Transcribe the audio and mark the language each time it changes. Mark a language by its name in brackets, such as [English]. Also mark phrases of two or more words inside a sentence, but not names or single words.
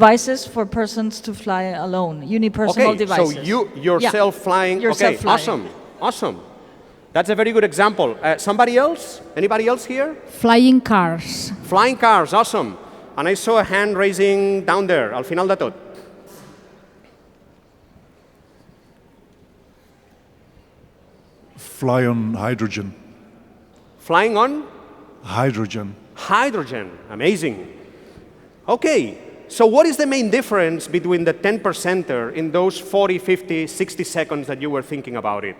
[English] Devices for persons to fly alone, unipersonal devices. So you yourself flying. Yourself okay, flying. awesome. That's a very good example. Somebody else? Anybody else here? Flying cars. Flying cars, awesome. And I saw a hand raising down there, [Catalan] al final de tot. [English] Fly on hydrogen. Flying on? Hydrogen. Hydrogen, amazing. Okay, so what is the main difference between the 10%er in those 40, 50, 60 seconds that you were thinking about it?